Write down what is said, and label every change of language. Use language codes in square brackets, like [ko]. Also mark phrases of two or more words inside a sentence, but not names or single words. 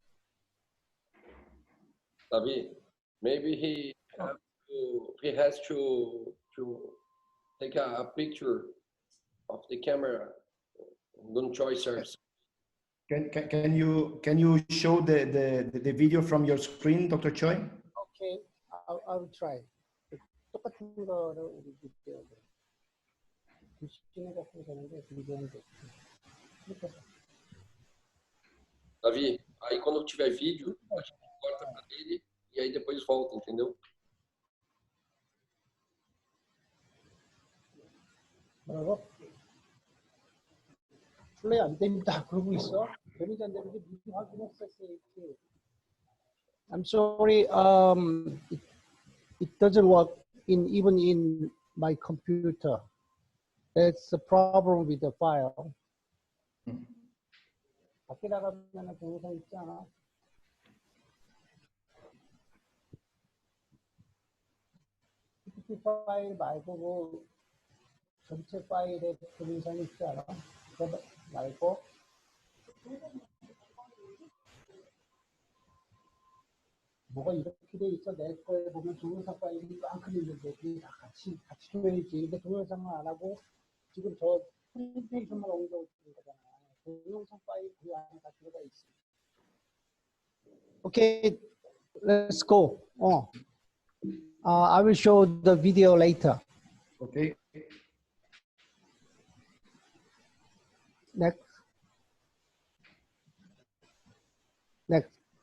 [en] David, maybe he has to take a picture of the camera. Don't Choi service. Can you show the video from your screen, Dr. Choi? Okay, I'll try. [ko] 똑같은 거를 우리 비디오로. 시내 같은 거는 비디오인데. [pt] Davi, aí quando tiver vídeo, a gente corta para ele e aí depois volta, entendeu? [ko] 뭐라고? 플레이 안 됩니다. 그러고 있어? 되는지 안 되는지 미리 확인했었어요. [en] I'm sorry. It doesn't work even in my computer. That's a problem with the file. [ko] 밖에 나가면 동영상 있지 않아? PPT 파일 말고 뭐 전체 파일에 동영상이 있지 않아? 그거 말고 뭐가 이렇게 돼 있어? 내 거에 보면 동영상 파일이 이만큼 있는데 그게 다 같이 줘야지. 근데 동영상을 안 하고 지금 저 프레젠테이션만 옮겨오는 거잖아. 동영상 파일 그 안에 다 들어가 있어. [en] Okay, let's go. I will show the video later. Okay. Next. Next.